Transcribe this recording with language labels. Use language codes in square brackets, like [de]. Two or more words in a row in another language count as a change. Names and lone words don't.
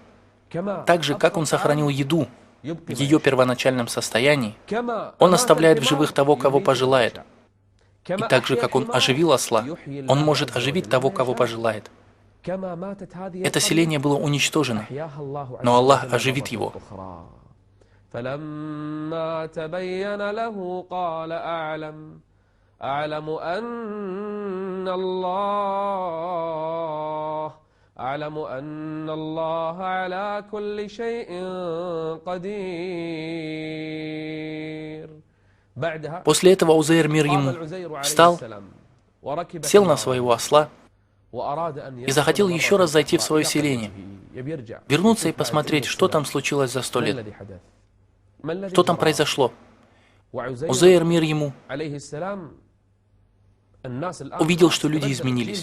[ru] Так же, как Он сохранил еду в ее первоначальном состоянии, Он оставляет в живых того, кого пожелает. И так же, как Он оживил осла, Он может оживить того, кого пожелает. Это селение было уничтожено, но Аллах оживит его. [ar] فلما تبين له قال أعلم أن الله على كل شيء قدير. [ru] После этого Узейр, мир ему, встал, сел на своего осла и захотел еще раз зайти в свое селение, вернуться и посмотреть, что там случилось за 100 лет. Что там произошло? Узейр, мир ему, увидел, что люди изменились.